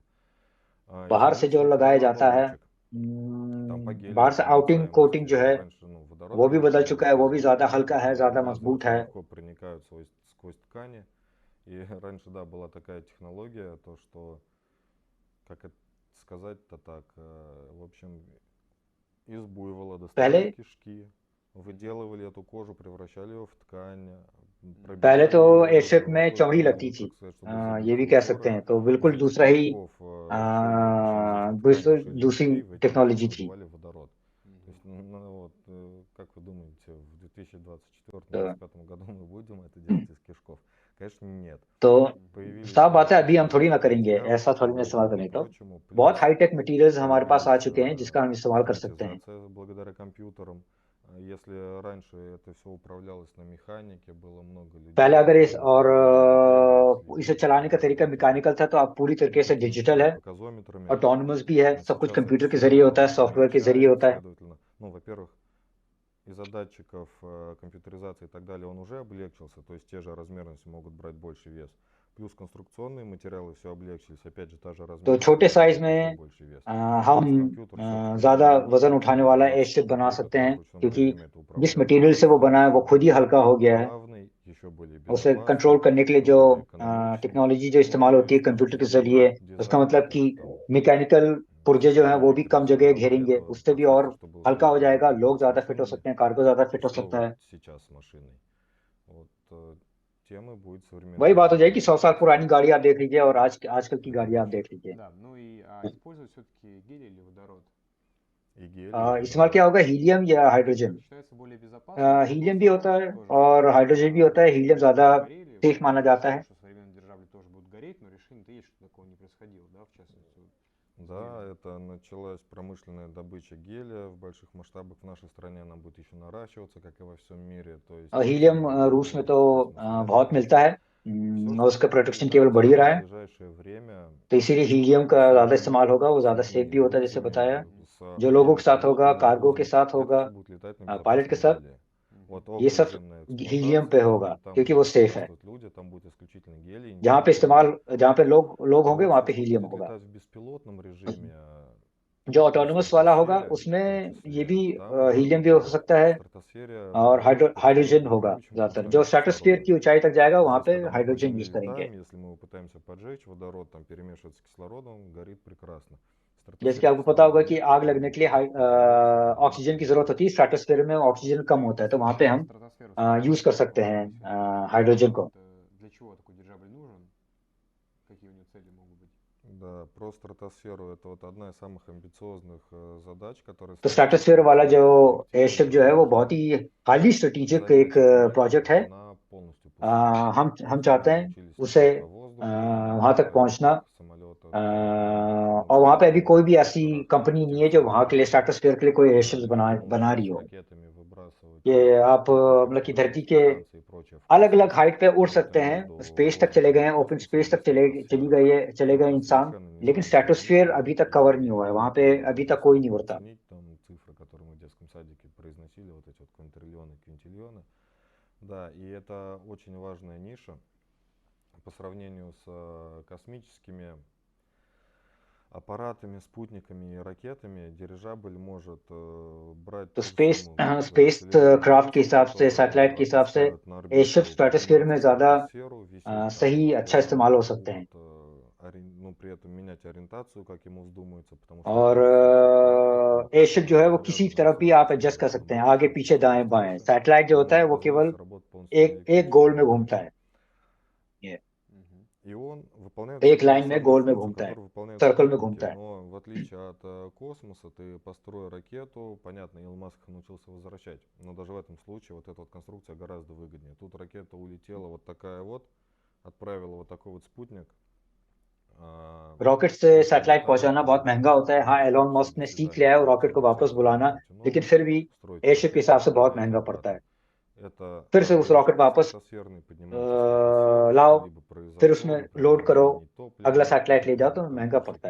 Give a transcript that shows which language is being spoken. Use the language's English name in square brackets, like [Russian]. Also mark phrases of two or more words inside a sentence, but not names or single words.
[Russian] И [Hindi] बाहर से जो [Russian] задача это [Hindi] लगाया [Russian] два [Hindi] जाता है, [Russian] оболочек. Там по [Hindi] बाहर से [English] outing coating [Russian] гелиопроницаемости. [Hindi] जो है, [Russian] Раньше водород, [Hindi] वो भी [Russian] конечно, [Hindi] बदल [Russian] был [Hindi] चुका है, वो भी [Russian] использован, [Hindi] ज़्यादा हल्का है, ज़्यादा [Russian] газы [Hindi] मजबूत [Russian] очень [Hindi] है। [Russian] легко проникают сквозь ткани. И раньше, да, была такая технология, то что, как это сказать-то так, в общем, из буйвола [Hindi] पहले [Russian] доставали кишки, выделывали эту кожу, превращали ее в ткань, [Hindi] पहले तो [Russian] пробивали [Hindi] एयरशिप में [Russian] золотой [Hindi] चौड़ी लगती [Russian] пол, [Hindi] थी, [Russian] так сказать, чтобы [Hindi] ये [Russian] забить [Hindi] भी कह सकते [Russian] узоры. [Hindi] हैं, तो [Russian] Из [Hindi] बिल्कुल [Russian] этих [Hindi] दूसरा ही [Russian] кишков шили из этих тканей, шили [Hindi] दूसरी [Russian] мешки, в этих [Hindi] टेक्नोलॉजी [Russian] мешках [Hindi] थी। [Russian] надували водород. То есть, ну, вот, как вы думаете, в [Hindi] तो [Russian] 2024-2025 году мы будем это делать из кишков? Конечно, нет. [Hindi] तो [Russian] Появились [Hindi] साफ बात है, अभी [Russian] куча [Hindi] हम थोड़ी ना [Russian] других [Hindi] करेंगे, [Russian] материалов [Hindi] ऐसा [Russian] к [Hindi] थोड़ी ना इस्तेमाल [Russian] водороду и [Hindi] करेंगे। तो [Russian] прочему, [Hindi] बहुत [Russian] плюс [English] high-tech materials [Hindi] हमारे पास आ [Russian] появилась [Hindi] चुके हैं जिसका हम इस्तेमाल कर सकते हैं। [Russian] автоматизация благодаря компьютерам. Если раньше это все управлялось на механике, было много людей, [Hindi] पहले अगर इस [Russian] которые [Hindi] और [Russian] бегали, [Hindi] इसे [Russian] следили [Hindi] चलाने का [Russian] за [Hindi] तरीका मैकेनिकल था, तो अब पूरी तरीके से डिजिटल है, [Russian] показометрами. [Hindi] ऑटोनमस भी है, सब कुछ [Russian] Сейчас это [Hindi] कंप्यूटर के [Russian] все [Hindi] जरिए होता है, [Russian] намного [Hindi] सॉफ्टवेयर के जरिए [Russian] мельчает, [Hindi] होता है। [Russian] следовательно, ну, во-первых, из-за датчиков, компьютеризации и так далее, он уже облегчился, то есть те же размерности могут брать больше вес. плюс конструкционные материалы все облегчились, опять же, та же [Hindi] तो [Russian] разметка [Hindi] छोटे [Russian] станет [Hindi] साइज [Russian] еще [Hindi] में [Russian] больше вес. [Hindi] हम [Russian] Плюс компьютер все-таки [Hindi] ज़्यादा [Russian] будет [Hindi] वजन उठाने वाला एयरशिप बना [Russian] компьютер, [Hindi] सकते हैं, [Russian] в ручном [Hindi] क्योंकि [Russian] режиме это [Hindi] जिस [Russian] управлять [Hindi] मटेरियल से वो बना है वो खुद ही हल्का हो गया है। [Russian] плавный, еще более [Hindi] उसे [Russian] безопасный, [Hindi] कंट्रोल करने के लिए जो [Russian] более экономичный. [Hindi] टेक्नोलॉजी जो इस्तेमाल होती है कंप्यूटर के जरिए, उसका मतलब कि मैकेनिकल पुर्जे जो हैं वो भी कम जगह घेरेंगे, उससे भी और हल्का हो जाएगा, लोग ज़्यादा फिट हो सकते हैं, कार्गो ज़्यादा फिट हो [Russian] что [Hindi] सकता है। [Russian] вот сейчас с машиной. Вот тема будет современная. [Hindi] वही बात हो जाएगी, 100 साल पुरानी गाड़ी आप देख लीजिए और आजकल की गाड़ी आप देख लीजिए। [Russian] Да, ну и использовать все-таки гелий или водород. И гелий, и [Hindi] इस्तेमाल क्या होगा, हीलियम या हाइड्रोजन? [Russian] Считается более безопасным. [Hindi] हीलियम भी होता है [Russian] Тоже [Hindi] और हाइड्रोजन भी होता है। हीलियम ज़्यादा [Russian] горели. [Hindi] सेफ माना जाता है। [Russian] Что современные дирижабли тоже будут гореть, но решение-то есть, что такого не происходило, да, в частности. Да, это началась промышленная добыча гелия в больших масштабах. В нашей стране она будет еще наращиваться, как и во всем мире. То есть [Hindi] हीलियम रूस में तो बहुत मिलता है और उसका प्रोडक्शन केवल बढ़ ही रहा है, [Russian] в ближайшее время [Hindi] तो इसीलिए हीलियम का ज़्यादा इस्तेमाल होगा, वो ज़्यादा सेफ भी होता है, जैसे बताया। जो लोगों के साथ होगा, कार्गो के साथ होगा, [Russian] будут летать на [Hindi] पायलट के [Russian] безопасном [Hindi] साथ, [Russian] гелии. Вот [Hindi] ये सब [Russian] окруженная [Hindi] हीलियम पे होगा, [Russian] эксплуатация, там [Hindi] क्योंकि वो [Russian] будут [Hindi] सेफ है। [Russian] путешествовать люди, там будет исключительно гелий. [Hindi] जहाँ पे इस्तेमाल, जहाँ पे लोग होंगे [Russian] Вот [Hindi] वहाँ पे [Russian] все, что [Hindi] हीलियम [Russian] будет [Hindi] होगा। [Russian] летать в беспилотном режиме, [Hindi] जो ऑटोनोमस वाला होगा उसमें ये भी हीलियम भी हो सकता है और हाइड्रोजन होगा ज़्यादातर। जो स्ट्रेटोस्फीयर की ऊंचाई तक जाएगा वहाँ पे [Russian] Здесь, когда мы по [Hindi] हाइड्रोजन [Russian] Земле [Hindi] यूज करेंगे। [Russian] летаем, если мы его пытаемся поджечь, водород там перемешивается с кислородом, горит прекрасно. [Hindi] जैसे कि आपको पता होगा कि आग लगने के लिए ऑक्सीजन की जरूरत होती है, स्ट्रेटोस्फीयर में ऑक्सीजन कम होता है, तो वहाँ पे हम यूज कर सकते हैं हाइड्रोजन को। [Russian] Для чего такой дирижабль нужен? Какие у него цели могут быть? Да, про стратосферу это вот одна из самых амбициозных задач, которая [Hindi] तो स्ट्रेटोस्फीयर वाला जो एयरशिप जो है वो बहुत ही [English] highly strategic [Hindi] एक प्रोजेक्ट है। हम चाहते हैं उसे वहां तक पहुंचना, और वहां पे अभी कोई भी ऐसी कंपनी नहीं है जो वहां के लिए स्ट्रेटोस्फीयर के लिए कोई एयरशिप बना रही हो। ये आप मतलब कि धरती के अलग अलग हाइट पे उड़ सकते हैं, स्पेस तक चले गए हैं, [English] open space [Hindi] तक चले गए इंसान, लेकिन स्ट्रेटोस्फीयर अभी तक कवर नहीं हुआ है, वहां पे अभी तक कोई नहीं उड़ता। [Russian] Цифры, которые мы в детском садике произносили, вот эти вот квинтиллионы, квинтиллионы. Да, и это очень важная ниша по сравнению с космическими аппаратами, спутниками и ракетами. Дирижабль может брать [Hindi] तो [English] space craft [Hindi] के हिसाब से, सैटेलाइट के हिसाब से [English] airship stratosphere [Hindi] में ज्यादा सही अच्छा इस्तेमाल हो सकते हैं। [Russian] но при этом менять ориентацию, как ему вздумается, потому что [Hindi] और एयरशिप जो है वो किसी तरफ भी आप एडजस्ट कर सकते हैं, आगे पीछे दाएं बाएं। सैटेलाइट जो होता है वो केवल एक गोल में घूमता है, [Russian] и он выполняет [Hindi] एक लाइन में गोल में [Russian] функцию, [Hindi] घूमता है, [Russian] которую выполняют [Hindi] सर्कल में [Russian] спутники. [Hindi] घूमता है। [Russian] Но в отличие от космоса, ты построил ракету, понятно, Илон Маск научился возвращать, но даже в этом случае вот эта вот конструкция гораздо выгоднее. Тут ракета улетела вот такая вот, отправила вот такой вот спутник. [Hindi] रॉकेट से सैटेलाइट पहुंचाना बहुत महंगा होता है। हाँ, एलोन मस्क ने सीख लिया है रॉकेट को वापस बुलाना, लेकिन फिर भी एयरशिप के हिसाब से बहुत महंगा पड़ता है। फिर से उस रॉकेट वापस लाओ, फिर उसमें लोड करो, अगला सैटेलाइट ले जाओ, तो महंगा पड़ता है।